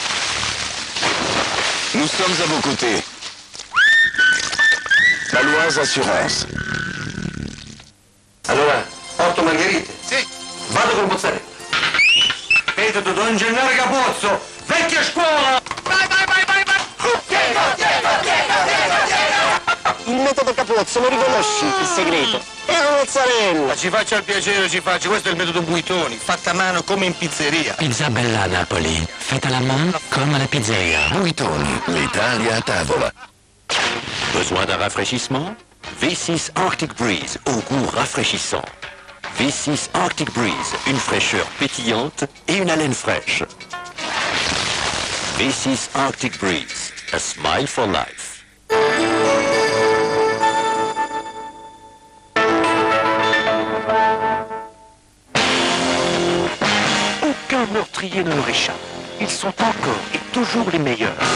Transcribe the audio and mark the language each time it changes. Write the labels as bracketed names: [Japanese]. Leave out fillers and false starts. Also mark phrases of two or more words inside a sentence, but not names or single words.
[French] Nous sommes à vos côtés. Baloise Assurance. [Italian] Allora, 8 margherite? Sì. Vado col mozzarella. Vedo, Don Gennaro Capozzo, vecchia scuola! Vai! Il metodo Capozzo, lo riconosci il segreto? È una mozzarella. Ma ci faccia il piacere, questo è il metodo Buitoni, fatta a mano come in pizzeria. Pizza Bella Napoli, fatta alla mano come la pizzeria. Buitoni, l'Italia a tavola. [French] Besoin d'un rafraîchissement? V6 Arctic Breeze, au goût rafraîchissant. V6 Arctic Breeze, une fraîcheur pétillante et une haleine fraîche. [English] V6 Arctic Breeze, a smile for life. [French] Aucun meurtrier ne leur échappe. Ils sont encore et toujours les meilleurs.